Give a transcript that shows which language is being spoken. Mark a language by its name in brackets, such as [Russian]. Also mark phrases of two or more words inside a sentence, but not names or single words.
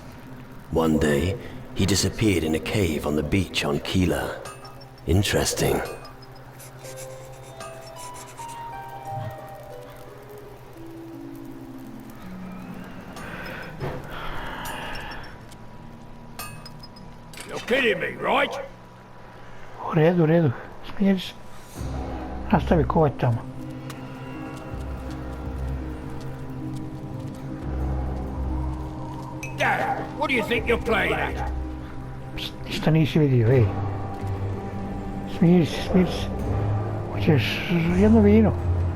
[English] One day, he disappeared in a cave on the beach on Keeler. Interesting. You're kidding me, right? [Croatian] U redu. Smijeri se. Nastavi kovati tamo. [English] Dad, what do you think you're playing at? Psst, [Croatian] ništa nisi vidio, ej. Smijeri se. Hoćeš jedno vino?